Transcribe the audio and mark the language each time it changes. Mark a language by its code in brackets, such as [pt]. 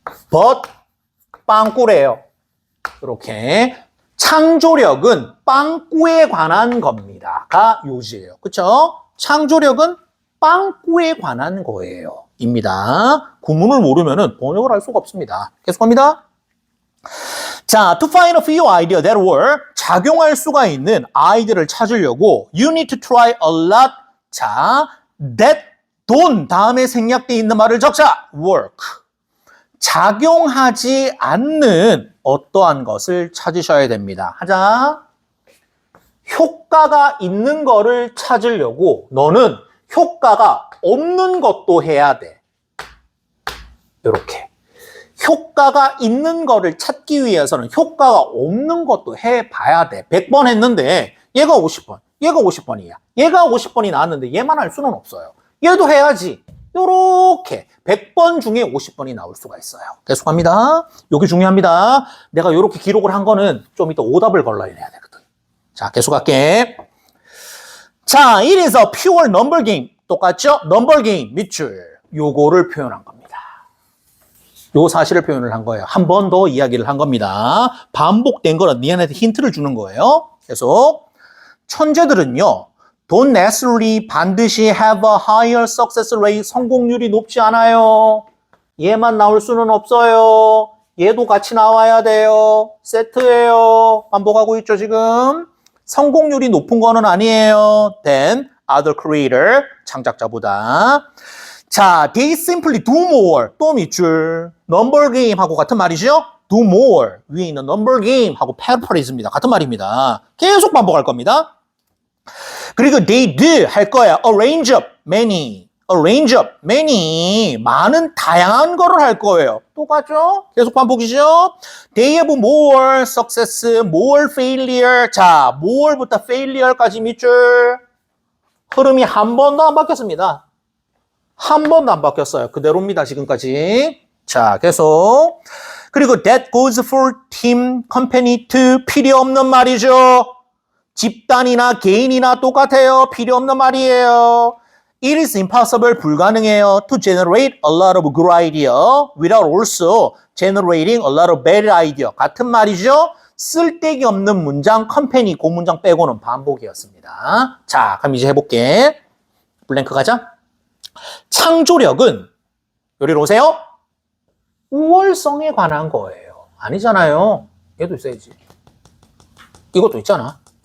[ko] but 빵꾸래요. 이렇게 창조력은 빵꾸에 관한 겁니다가 요지예요. 그렇죠? 창조력은 빵꾸에 관한 거예요. 입니다. 구문을 모르면은 번역을 할 수가 없습니다. 계속합니다. [en] 자, to find a few ideas that work, [ko] 작용할 수가 있는 아이디어를 찾으려고 [en] you need to try a lot. [ko] 자, that 돈 다음에 생략되어 있는 말을 적자. [en] work. [ko] 작용하지 않는 어떠한 것을 찾으셔야 됩니다. 하자. 효과가 있는 거를 찾으려고 너는 효과가 없는 것도 해야 돼. 이렇게. 효과가 있는 거를 찾기 위해서는 효과가 없는 것도 해봐야 돼. 100번 했는데 얘가 50번, 얘가 50번이야. 얘가 50번이 나왔는데 얘만 할 수는 없어요. 얘도 해야지. 요렇게 100번 중에 50번이 나올 수가 있어요. 계속합니다. 여기 중요합니다. 내가 요렇게 기록을 한 거는 좀 이따 오답을 걸러야 되거든. 자, 계속할게. [en] 자, it is a pure number game. [ko] 똑같죠? number game 밑줄. 요거를 표현한 겁니다. 요 사실을 표현을 한 거예요. 한 번 더 이야기를 한 겁니다. 반복된 거는 니한테 힌트를 주는 거예요. 계속. 천재들은요. [en] don't necessarily 반드시 have a higher success rate. [ko] 성공률이 높지 않아요. 얘만 나올 수는 없어요. 얘도 같이 나와야 돼요. 세트예요. 반복하고 있죠, 지금. 성공률이 높은 거는 아니에요. [en] than other creator, 창작자보다. 자, they simply do more. [ko] 또 밑줄. number game하고 같은 말이죠? do more. 위에 있는 number game하고 paraphrase입니다. 같은 말입니다. 계속 반복할 겁니다. 그리고 [en] they do [ko] 할 거야. [en] arrange up many. arrange up many. [ko] 많은 다양한 거를 할 거예요. 또 가죠? 계속 반복이죠? [en] they have more success, more failure. [ko] 자, more부터 failure까지 밑줄. 흐름이 한 번도 안 바뀌었습니다. 한 번도 안 바뀌었어요. 그대로입니다, 지금까지. 자, 계속. [en] 그리고 that goes for team, company to [ko] 필요 없는 말이죠. 집단이나 개인이나 똑같아요. 필요 없는 말이에요. [en] It is impossible, 불가능해요. To generate a lot of good idea without also generating a lot of bad idea. [ko] 같은 말이죠. 쓸데기 없는 문장, 컴퍼니, 그 문장 빼고는 반복이었습니다. 자, 그럼 이제 해볼게. 블랭크 가자. 창조력은, 여기로 오세요. 우월성에 관한 거예요. 아니잖아요. 얘도 있어야지. 이것도 있잖아.